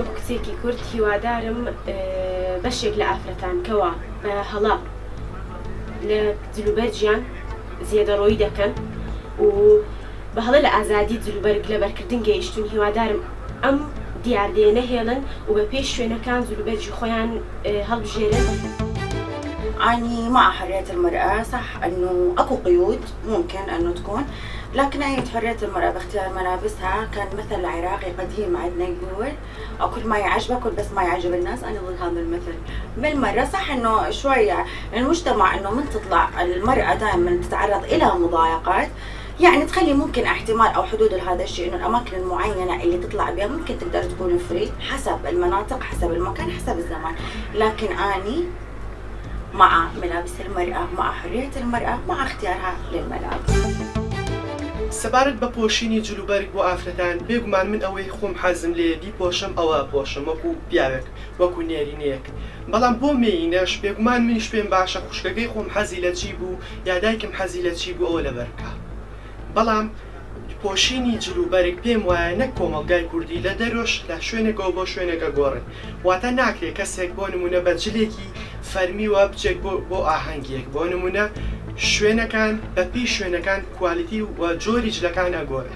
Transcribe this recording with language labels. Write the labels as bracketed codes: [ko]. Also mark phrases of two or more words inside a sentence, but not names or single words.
[ckb] کەسێکی کورد هیوادارم بەشێک لە ئافرەتانکەوە بە هەڵا لە جلوبەرجیان زیێدەڕۆیی دەکەن و بە هەڵە لە ئازادی جلوبەرگ لە بەرکردن گەیشتون هیوادارم ئەم دیاردەیە نەهێڵن و بە پێش شوێنەکان جلوبەرجی خۆیان هەڵبژێرن. [ar] أني مع حرية المرأة، صح أنه أكو قيود ممكن أنه تكون، لكن أي حرية المرأة باختيار ملابسها. كان مثل عراقي قديم عندنا يقول كل ما يعجبك كل بس ما يعجب الناس. أنا ضد هذا المثل بالمرة. صح أنه شوية المجتمع أنه من تطلع المرأة دائما تتعرض إلى مضايقات، يعني تخلي ممكن احتمال أو حدود لهذا الشيء إنه الأماكن المعينة اللي تطلع بها ممكن تقدر تكون فري حسب المناطق حسب المكان حسب الزمان. لكن أني مع ملابس المرأة، مع حرية المرأة، مع اختيارها للملابس. [ckb] سەبارەت بە پۆشینی جلوبەرگ بۆ ئافرەتان بێگومان من ئەوەی خۆم حەزم لێ بیپۆشم ئەوە پۆشم وەکو پیاوێک وەکو نێرینەیەک. بەڵام بۆ مێینەش بێگومان منیش پێم باشە خوشکەکەی خۆم حەزی لە چی بوو یا دایکم حەزی لە چی بوو ئەوە لەبەرکە. بەڵام پۆشینی جلوبەرگ پێم وایە نەک کۆمەڵگای کوردی لە دەرۆش لە شوێنێکەوە بۆ شوێنێکە گۆڕن، واتە ناکرێت کەسێک بۆ نمونە بە جلێکی فەرمیوە بچێک بۆ ئاهەنگێک بۆ نمونە شوێنەکان بەپی شوێنەکان کوالیتی و جۆری جلەکان ئەگۆڕێ.